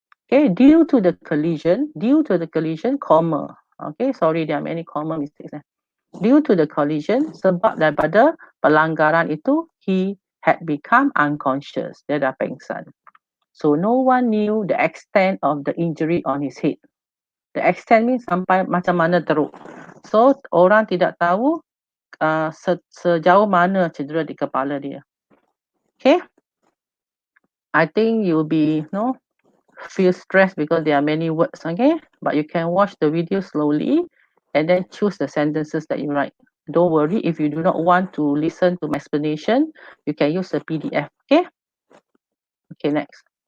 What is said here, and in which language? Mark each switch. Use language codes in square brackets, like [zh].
[en] Okay, due to the collision, comma. Okay, sorry, there are many comma mistakes. Due to the collision, [ms] sebab daripada pelanggaran itu, [en] he had become unconscious. [ms] Dia dah pengsan. [en] So no one knew the extent of the injury on his head. The extent means [ms] sampai macam mana teruk. So orang tidak tahu sejauh mana cedera di kepala dia. [en] Okay, I think you'll be feel stressed because there are many words, okay? But you can watch the video slowly and then choose the sentences that you write. Don't worry, if you do not want to listen to my explanation, you can use the PDF, okay? Okay, next.